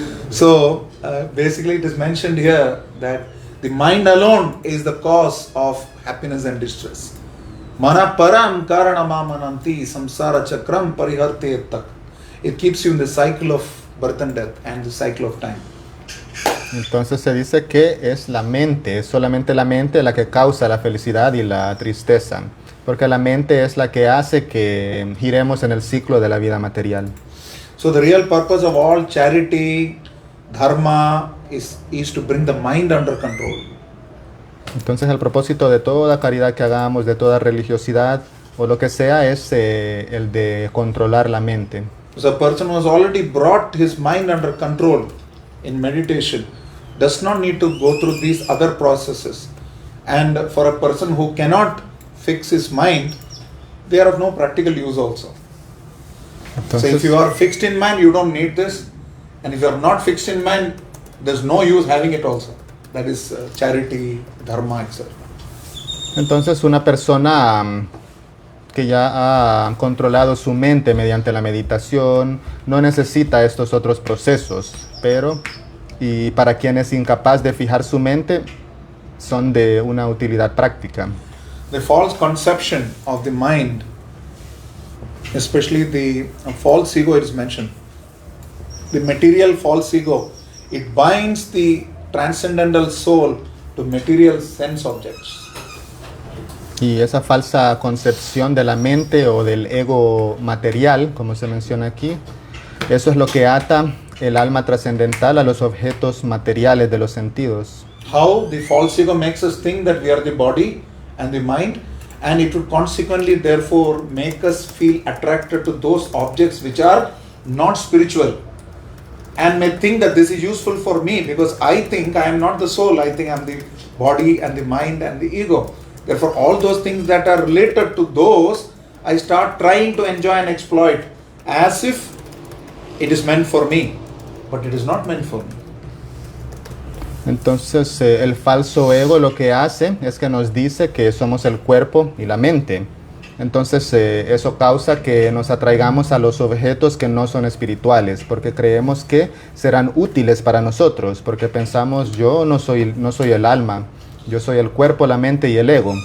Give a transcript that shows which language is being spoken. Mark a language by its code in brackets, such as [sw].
[en] So, basically it is mentioned here that the mind alone is the cause of happiness and distress. [sa] Mana param karanamamananti samsara chakram pariharte tak. [en] It keeps you in the cycle of birth and death and the cycle of time. [es] Entonces se dice que es la mente, es solamente la mente la que causa la felicidad y la tristeza, porque la mente es la que hace que giremos en el ciclo de la vida material. [en] So the real purpose of all charity, dharma is to bring the mind under control. [es] Entonces el propósito de toda caridad que hagamos, de toda religiosidad o lo que sea, es el de controlar la mente. [en] So a person who has already brought his mind under control in meditation does not need to go through these other processes. And for a person who cannot fix his mind, they are of no practical use also. So if you are fixed in mind, you don't need this. And if you are not fixed in mind, there's no use having it also. That is charity, dharma, etc. [es] Entonces una persona que ya ha controlado su mente mediante la meditación no necesita estos otros procesos, pero y para quien es incapaz de fijar su mente son de una utilidad práctica. [en] The false conception of the mind, especially the false ego is mentioned. The material false ego, it binds the transcendental soul to material sense objects. [es] Y esa falsa concepción de la mente o del ego material, como se menciona aquí, eso es lo que ata el alma trascendental a los objetos materiales de los sentidos. [en] How the false ego makes us think that we are the body and the mind, and it would consequently therefore make us feel attracted to those objects which are not spiritual, and may think that this is useful for me because I think I am not the soul, I think I am the body and the mind and the ego. Therefore all those things that are related to those, I start trying to enjoy and exploit as if it is meant for me, but it is not meant for me. [es] Entonces el falso ego lo que hace es que nos dice que somos el cuerpo y la mente. Entonces eso causa que nos atraigamos a los objetos que no son espirituales, porque creemos que serán útiles para nosotros, porque pensamos yo no soy el alma, yo soy el cuerpo, la mente y el ego.